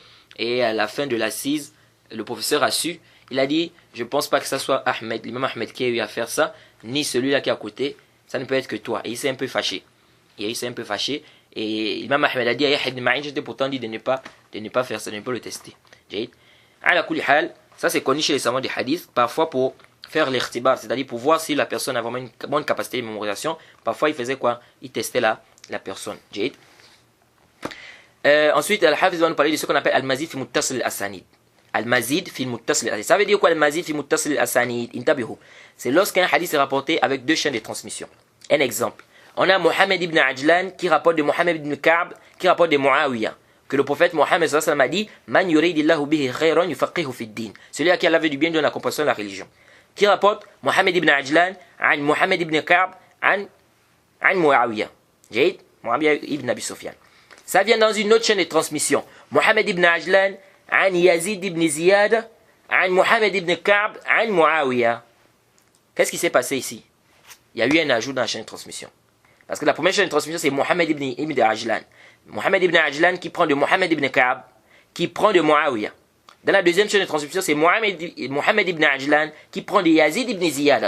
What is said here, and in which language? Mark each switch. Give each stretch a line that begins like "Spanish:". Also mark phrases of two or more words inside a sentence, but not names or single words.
French: Et à la fin de l'assise, le professeur a su. Il a dit, je ne pense pas que ça soit Ahmed, l'imam Ahmed qui a eu à faire ça, ni celui-là qui est à côté. Ça ne peut être que toi. Et il s'est un peu fâché. Et l'imam Ahmed a dit à Yahya ibn Ma'in, je t'ai pourtant dit de ne pas faire ça, de ne pas le tester.
Arabic: على كل حال,
French: ça c'est connu chez les savants des hadiths, parfois pour faire l'irtibar, c'est-à-dire pour voir si la personne a vraiment une bonne capacité de mémorisation. Parfois il faisait quoi? Il testait la personne. Ensuite, Al-Hafiz va nous parler de ce qu'on appelle
Arabic: Al-Mazid fi Muttasil al-Asanid. المزيد في متصل الأسانيد.
French: Ça veut dire quoi
Arabic: Al-Mazid fi Muttasil al-Asanid?
French: Intabihu. C'est lorsqu'un hadith est rapporté avec deux chaînes de transmission. Un exemple. On a Mohammed ibn Ajlan qui rapporte de Mohammed ibn Ka'b qui rapporte de Muawiyah. Que le prophète Mohammed
Arabic: صلى الله عليه وسلم
French: a dit
Arabic: من يرد الله به خيرا يفقهه في الدين.
French: Celui à qui Allah veut du bien donne la compréhension de la religion. Qui rapporte Mohammed ibn Ajlan an Mohammed ibn Ka'b an Muawiyah. Muawiyah ibn Abi Sufyan. Ça vient dans une autre chaîne de transmission. Mohammed ibn Ajlan, an Yazid ibn Ziyad, an Mohammed ibn Ka'b, an Muawiyah. Qu'est-ce qui s'est passé ici? Il y a eu un ajout dans la chaîne de transmission. Parce que la première chaîne de transmission, c'est Mohammed ibn Ajlan. Mohammed ibn Ajlan qui prend de Mohammed ibn Ka'b, qui prend de Muawiyah. Dans la deuxième chaîne de transmission, c'est Mohammed ibn Ajlan qui prend de Yazid ibn Ziyad.